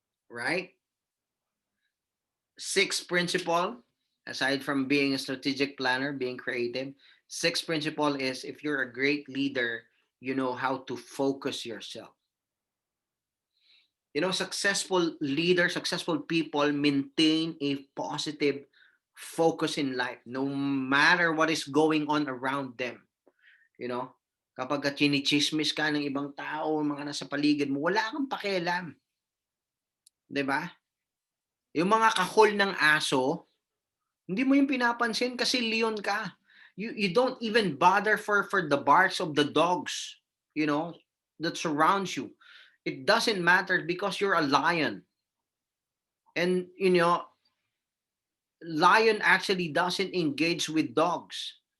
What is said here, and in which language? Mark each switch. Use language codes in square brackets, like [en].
[en] Right? Sixth principle, aside from being a strategic planner, being creative, sixth principle is, if you're a great leader, you know how to focus yourself. Successful leaders, successful people maintain a positive focus in life, no matter what is going on around them. [tl] Kapag chinichismis ka ng ibang tao, mga nasa paligid mo, wala kang pakialam. 'Di ba? Yung mga kahol ng aso, hindi mo yung pinapansin kasi leon ka. [en] You don't even bother for the barks of the dogs, that surrounds you. It doesn't matter because you're a lion. And, lion actually doesn't engage with dogs.